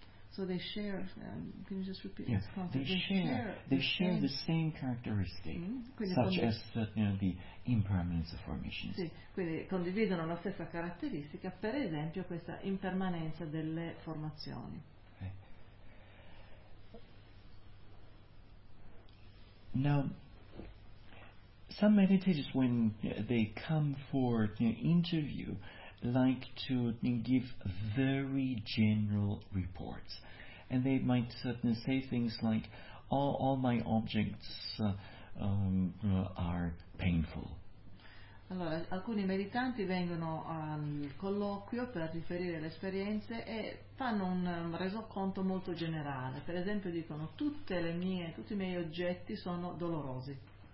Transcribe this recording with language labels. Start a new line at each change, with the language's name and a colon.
English: So they share, can you just repeat this concept? They share the same characteristic, the impermanence of formations.
Italian: Sì, quindi condividono la stessa caratteristica, per esempio questa impermanenza delle formazioni.
English: Now, some meditators, when they come for interview, like to give very general reports. And they might say things like, all my objects are painful.
Italian: Allora, alcuni meditanti vengono al colloquio per riferire le esperienze e fanno un resoconto molto generale. Per esempio dicono tutti i miei oggetti sono dolorosi.